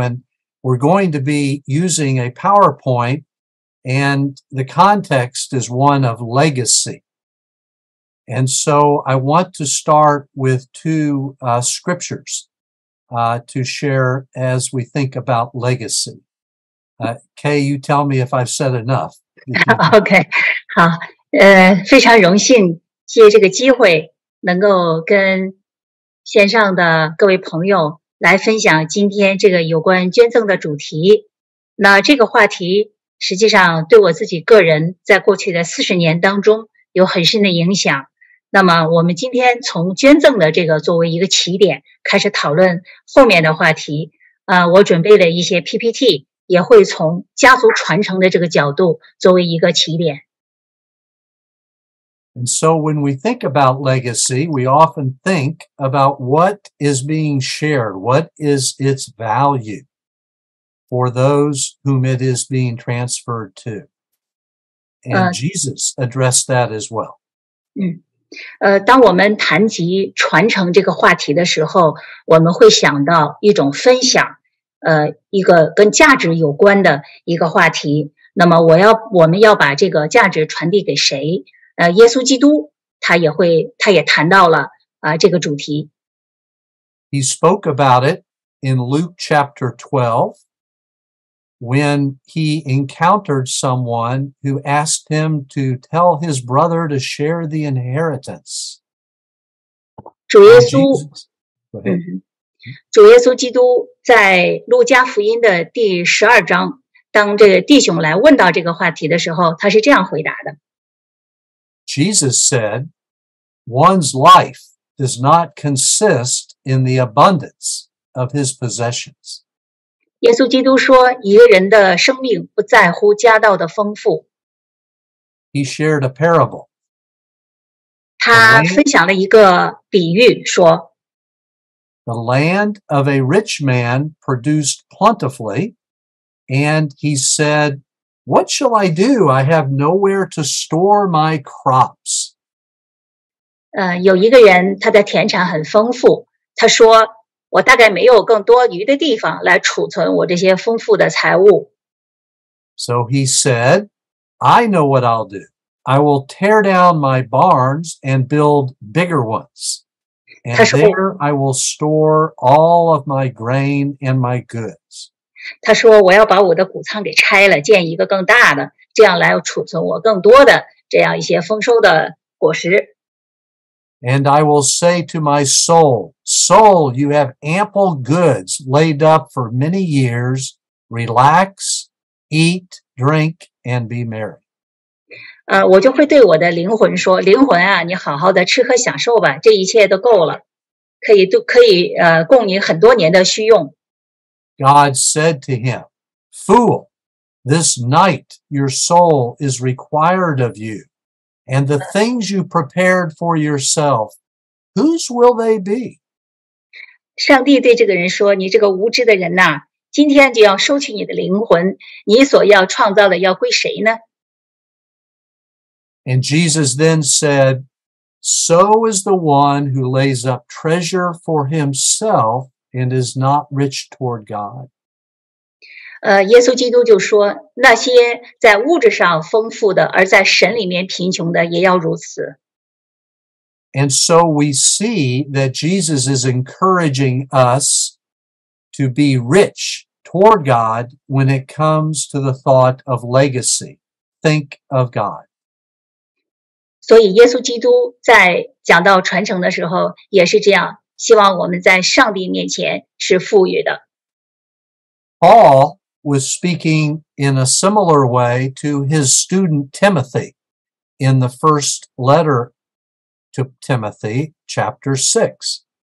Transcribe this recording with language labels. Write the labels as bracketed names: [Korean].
[English] And we're going to be using a PowerPoint, and the context is one of legacy. And so I want to start with 2 scriptures to share as we think about legacy. Kay, you tell me if I've said enough. [Chinese] OK， 好，非常荣幸借这个机会能够跟线上的各位朋友来分享今天这个有关捐赠的主题。那这个话题实际上对我自己个人在过去的40年当中有很深的影响。那么我们今天从捐赠的这个作为一个起点开始讨论后面的话题。我准备了一些 PPT， 也会从家族传承的这个角度作为一个起点。 [English] And so when we think about legacy, we often think about what is being shared, what is its value for those whom it is being transferred to. And Jesus addressed that as well. [Chinese] 当我们谈及传承这个话题的时候，我们会想到一种分享，一个跟价值有关的一个话题。那么我们要把这个价值传递给谁？耶稣基督他也谈到了这个主题。 [English] He spoke about it in Luke chapter 12 when he encountered someone who asked him to tell his brother to share the inheritance. [Chinese] 主耶稣基督在路加福音的第12章，当这个弟兄来问到这个话题的时候，他是这样回答的。 [English] Jesus said, "One's life does not consist in the abundance of his possessions." [Chinese] 耶稣基督说，一个人的生命不在乎家道的丰富。 [English] He shared a parable. [Chinese] 他分享了一个比喻，说 [English] The land of a rich man produced plentifully, and he said, "What shall I do? I have nowhere to store my crops." [Chinese] 有一个人他的田产很丰富，他说我大概没有更多余的地方来储存我这些丰富的财物。 [English] So he said, "I know what I'll do. I will tear down my barns and build bigger ones. And there I will store all of my grain and my goods." [Chinese] 他说我要把我的谷仓给拆了，建一个更大的，这样来储存我更多的这样一些丰收的果实。 [English] And I will say to my soul, "Soul, you have ample goods laid up for many years. Relax, eat, drink, and be merry." [Chinese] 我就会对我的灵魂说，灵魂啊，你好好的吃喝享受吧，这一切都够了，可以供你很多年的需用。 [English] God said to him, "Fool, this night your soul is required of you, and the things you prepared for yourself, whose will they be?" [Chinese] 上帝对这个人说，你这个无知的人呐，今天就要收取你的灵魂，你所要创造的要归谁呢？ [English] And Jesus then said, "So is the one who lays up treasure for himself and is not rich toward God." [Chinese] 耶稣基督就说，那些在物质上丰富的，而在神里面贫穷的，也要如此。 [English] And so we see that Jesus is encouraging us to be rich toward God when it comes to the thought of legacy. Think of God. [Chinese] 所以耶稣基督在讲到传承的时候也是这样，希望我们在上帝面前是富裕的。 [English] Paul was speaking in a similar way to his student Timothy in the first letter to Timothy, chapter 6.